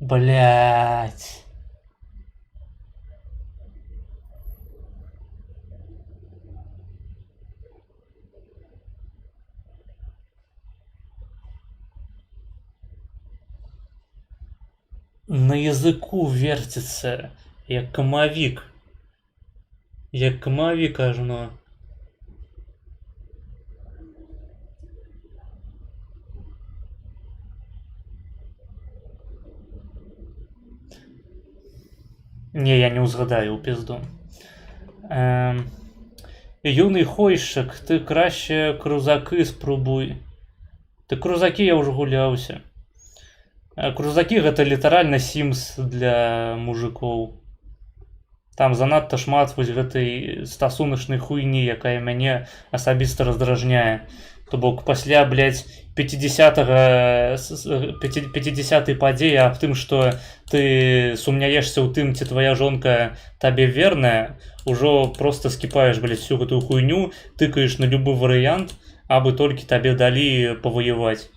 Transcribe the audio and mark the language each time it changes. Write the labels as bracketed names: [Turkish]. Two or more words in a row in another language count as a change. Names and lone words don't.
[Russian] Блять. На языку вертится, [Belarusian] як камовик. Як камовик ажно. Не, я не узгадаю у пізду. [Ukrainian] Юний хойшик, ти краще крузаки спробуй. [Russian] Ты крузаки я уже гулялся. [Belarusian] Крузаки гэта літаральна Sims для мужикоў. Там занадта шмат вось гэтай стасуначнай хуйні, якая мяне асабіста раздражняе. То бок пасля, блядь, 50-й падзеі аб тым, што ты сумняешся ў тым, ці твоя жонка табе верная, ужо просто скіпаеш, блядь, всю гэтую хуйню, тыкаеш на любы варыянт, абы толькі табе далі паваяваць.